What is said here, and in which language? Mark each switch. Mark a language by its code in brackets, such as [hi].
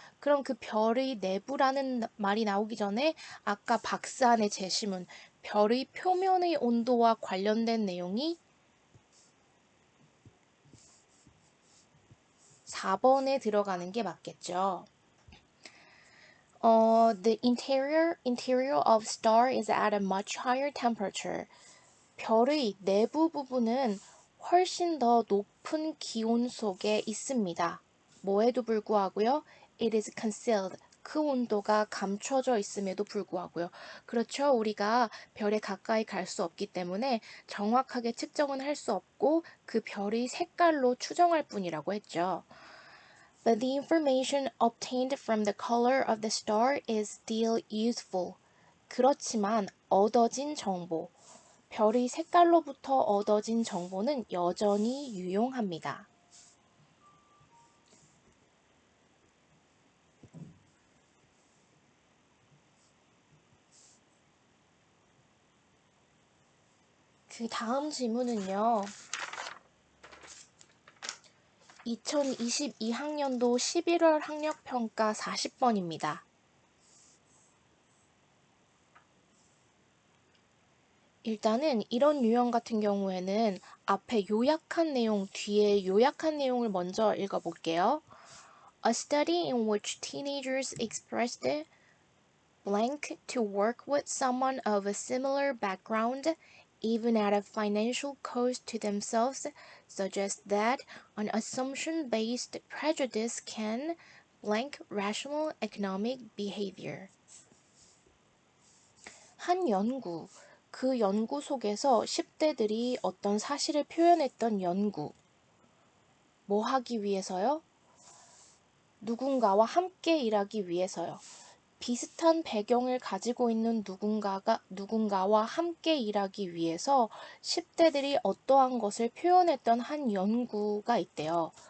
[ko] 그럼 그 별의 내부라는 말이 나오기 전에 아까 박사안의 제시문, 별의 표면의 온도와 관련된 내용이 4번에 들어가는 게 맞겠죠. [en] The interior of star is at a much higher temperature. [ko] 별의 내부 부분은 훨씬 더 높은 기온 속에 있습니다. 뭐에도 불구하고요. [en] It is concealed. [ko] 그 온도가 감춰져 있음에도 불구하고요. 그렇죠. 우리가 별에 가까이 갈 수 없기 때문에 정확하게 측정은 할 수 없고 그 별의 색깔로 추정할 뿐이라고 했죠. [en] But the information obtained from the color of the star is still useful. [ko] 그렇지만 얻어진 정보, 별의 색깔로부터 얻어진 정보는 여전히 유용합니다. 그 다음 질문은요. 2022학년도 11월 학력평가 40번입니다. 일단은 이런 유형 같은 경우에는 앞에 요약한 내용, 뒤에 요약한 내용을 먼저 읽어볼게요. [en] A study in which teenagers expressed blank to work with someone of a similar background, even at a financial cost to themselves, suggests that an assumption-based prejudice can blank rational economic behavior. [ko] 한 연구, 그 연구 속에서 10대들이 어떤 사실을 표현했던 연구. 뭐 하기 위해서요? 누군가와 함께 일하기 위해서요. 비슷한 배경을 가지고 있는 누군가와 함께 일하기 위해서 10대들이 어떠한 것을 표현했던 한 연구가 있대요.